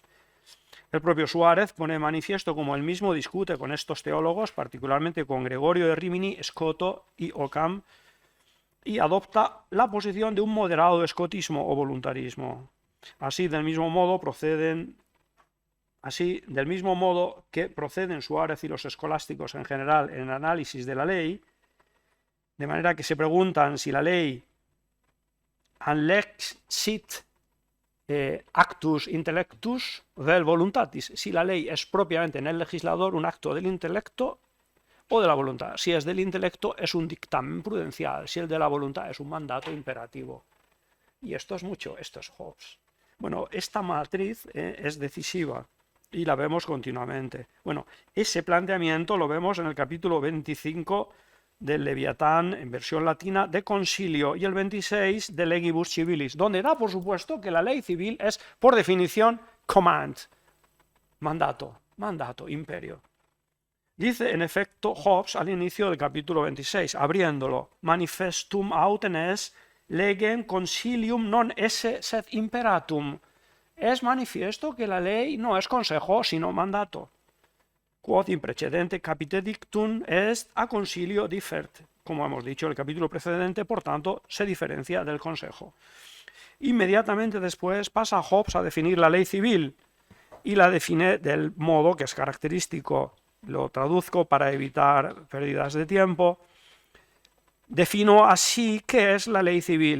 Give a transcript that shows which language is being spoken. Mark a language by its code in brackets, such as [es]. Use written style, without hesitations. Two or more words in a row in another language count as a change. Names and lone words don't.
[es] El propio Suárez pone de manifiesto como él mismo discute con estos teólogos, particularmente con Gregorio de Rimini, Scotto y Ockham, y adopta la posición de un moderado escotismo o voluntarismo. Así, del mismo modo que proceden Suárez y los escolásticos en general en el análisis de la ley, de manera que se preguntan si la ley [la] anlexit actus intellectus vel voluntatis, [es] si la ley es propiamente en el legislador un acto del intelecto o de la voluntad. Si es del intelecto es un dictamen prudencial, si el de la voluntad es un mandato imperativo. Y esto es mucho, esto es Hobbes. Bueno, esta matriz es decisiva y la vemos continuamente. Bueno, ese planteamiento lo vemos en el capítulo 25 del Leviatán, en versión latina, de Concilio, y el 26 de Legibus Civilis, donde da por supuesto que la ley civil es, por definición, command, mandato, imperio. Dice, en efecto, Hobbes al inicio del capítulo 26, [la] abriéndolo, manifestum autem est legem concilium non esse sed imperatum. [es] Es manifiesto que la ley no es consejo, sino mandato. [la] Quod in precedente capite dictum est a concilio differt. [es] Como hemos dicho en el capítulo precedente, por tanto, se diferencia del consejo. Inmediatamente después pasa Hobbes a definir la ley civil y la define del modo que es característico. Lo traduzco para evitar pérdidas de tiempo. Defino así qué es la ley civil.